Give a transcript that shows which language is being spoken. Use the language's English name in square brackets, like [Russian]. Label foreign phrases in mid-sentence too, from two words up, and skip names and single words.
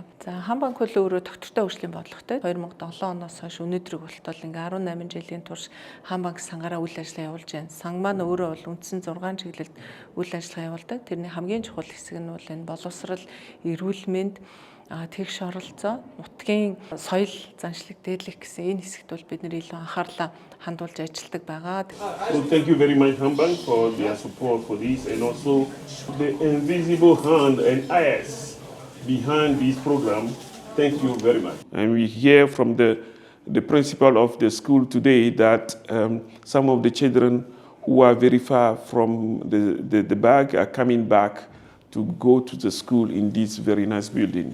[Mongolian] За Хаан банк бол өөрөө доктортой хөгжлийн бодлоготой 2007 оноос хойш өнөөдрийг болтол ингээд 18 жилийн турш Хаан банк сангаараа үйл ажиллагаа явуулж байна. Санг маань өөрөө бол үндсэн 6 чиглэлд үйл ажиллагаа явуулдаг. Тэрний хамгийн чухал хэсэг нь бол энэ боловсрал, эрүүл мэнд, тэгш оролцоо, нутгийн соёл заншлыг дээдлэх гэсэн энэ хэсэгт бол бид нэр илүү анхаарлаа хандуулж ажилладаг байгаа. [English] Thank you very much Haан bank for their support for this and also the invisible hand and eyes behind this program. Thank you very much. And we hear from the principal of the school today that some of the children who are very far from the bag are coming back to go to the school in this very nice building.